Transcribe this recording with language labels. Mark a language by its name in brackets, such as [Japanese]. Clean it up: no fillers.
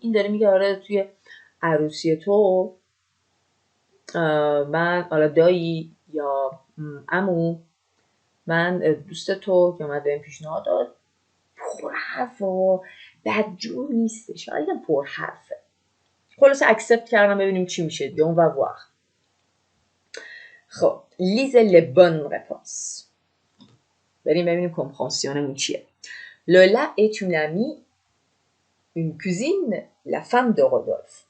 [Persian] این داره میگه آره توی عروسی تو من حالا دایی یا عمو من دوست تو که اومد بهم پیشنهاد داد. پر حرف و بدجور نیستش، ولی پر حرفه. خلاصه اکسپت کردم ببینیم چی میشه. دیون و voir. [French] خب lisez les bonnes réponses. [Persian] بریم ببینیم کمپرانسیونمون چیه. [French] Lola est une amie, une cousine, la femme de Rodolphe.